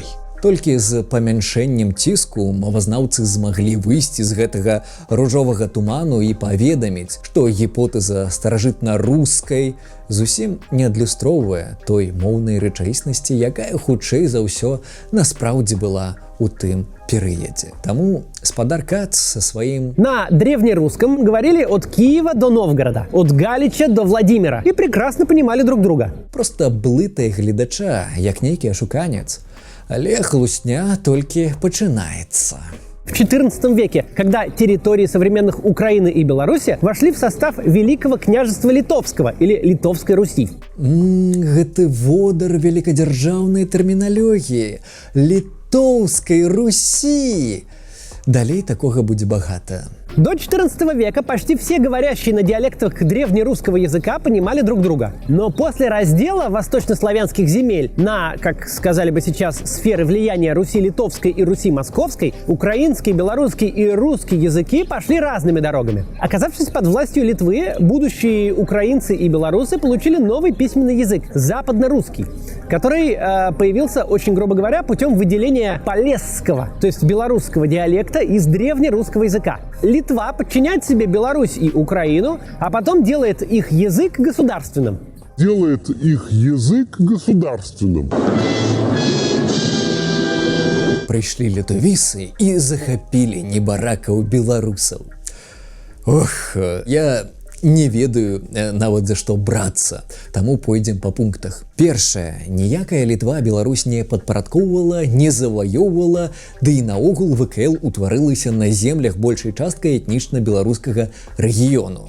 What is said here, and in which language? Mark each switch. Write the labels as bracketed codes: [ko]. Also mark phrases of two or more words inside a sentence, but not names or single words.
[be] Толькі з памяншэннем ціску мовазнаўцы змаглі выйсці з гэтага ружовага туману і паведаміць, што гіпотэза старажытна-рускай зусім не адлюстроўвае той моўнай рэчаіснасці, якая хутчэй за ўсё насправдзе была у тым перыядзе. Таму спадар Кац со сваім... [ru] На древнерусском говорили от Киева до Новгорода, от Галича до Владимира и прекрасно понимали друг друга. [be] Просто блытае гледача, як нейкі ашуканец. Але хлусня [ru] только начинается. В XIV веке, когда территории современных Украины и Беларуси вошли в состав Великого княжества Литовского или Литовской Руси. [be] Гэта водар [ru] великодержавной терминологии Литовской Руси. [be] Далей такога будзе багата. [ru] До XIV века почти все говорящие на диалектах древнерусского языка понимали друг друга. Но после раздела восточнославянских земель на, как сказали бы сейчас, сферы влияния Руси Литовской и Руси Московской, украинский, белорусский и русский языки пошли разными дорогами. Оказавшись под властью Литвы, будущие украинцы и белорусы получили новый письменный язык – западно-русский, который появился, очень грубо говоря, путем выделения полесского, то есть белорусского диалекта из древнерусского языка. Литва подчиняет себе Беларусь и Украину, а потом делает их язык государственным. Делает их язык государственным. [be] Прыйшлі літовісы і захапілі небаракаў беларусаў. Ох, я не ведаю нават за што брацца, таму пойдзем па пунктах. Першае, ніякая Літва Беларусь не падпарадкоўвала, не заваёўвала, ды і наогул ВКЛ утварылася на землях большай часткай этнічна-беларускага рэгіёну.